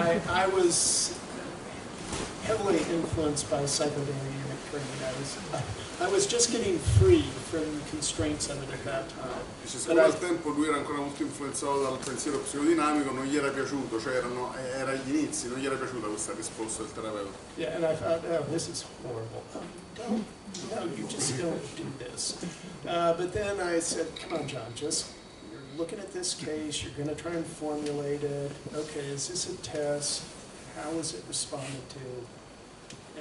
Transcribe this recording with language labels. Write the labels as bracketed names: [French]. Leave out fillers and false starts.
[English] I was heavily influenced by psychodynamic training. I was just getting free from the constraints of it at that time. [Italian] Siccome al tempo lui era ancora molto influenzato dal pensiero psicodinamico, non gli era piaciuto, cioè era agli inizi, non gli era piaciuta questa risposta del terapeuta. [English] Yeah, and I thought, oh, this is horrible. No, you just don't do this. But then I said, come on, John, you're looking at this case, you're going to try and formulate it. Okay, is this a test? How was it responded to?